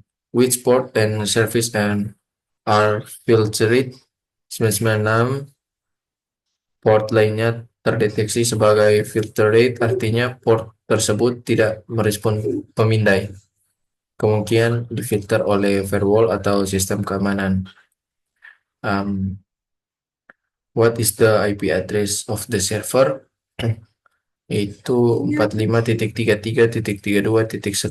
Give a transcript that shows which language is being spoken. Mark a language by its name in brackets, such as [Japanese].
[English] Which port and service and are filtered. [Indonesian] 996 port lainnya terdeteksi sebagai filtered, artinya port tersebut tidak merespon pemindai, kemungkinan difilter oleh firewall atau sistem keamanan. [English] What is the IP address of the server? [Indonesian] Itu [English] 45.33.32.156.